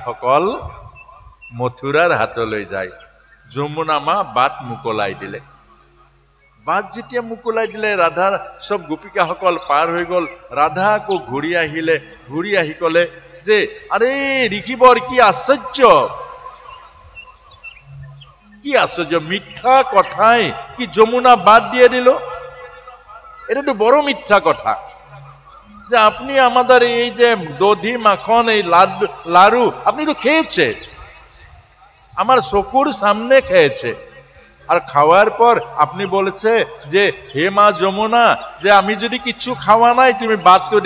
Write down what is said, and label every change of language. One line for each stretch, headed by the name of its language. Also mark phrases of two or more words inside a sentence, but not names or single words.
Assamese: গোপিকাসকল মথুৰাৰ হাতলৈ যায়। যমুনা মা বাট মুকলাই দিলে। বাট যেতিয়া মুকলাই দিলে, ৰাধাৰ সব গোপিকাসকল পাৰ হৈ গল। ৰাধা আকৌ ঘূৰি আহিলে, ঘূৰি আহি কলে যে আৰে ঋষিবৰ কি আশ্চৰ্য,
Bangla: কি আশ্চর্য, মিথ্যা কথাই কি যমুনা বাদ দিয়ে দিল। এটা তো বড় মিথ্যা কথা যে আপনি আমাদের এই যে দধি মাখন এই লাড়ু আপনি তো খেয়েছে, আমার চকুর সামনে খেয়েছে, আর খাওয়ার পর আপনি বলেছে যে হে মা যমুনা, যে আমি যদি কিছু খাওয়া নাই তুমি বাদ তো দে।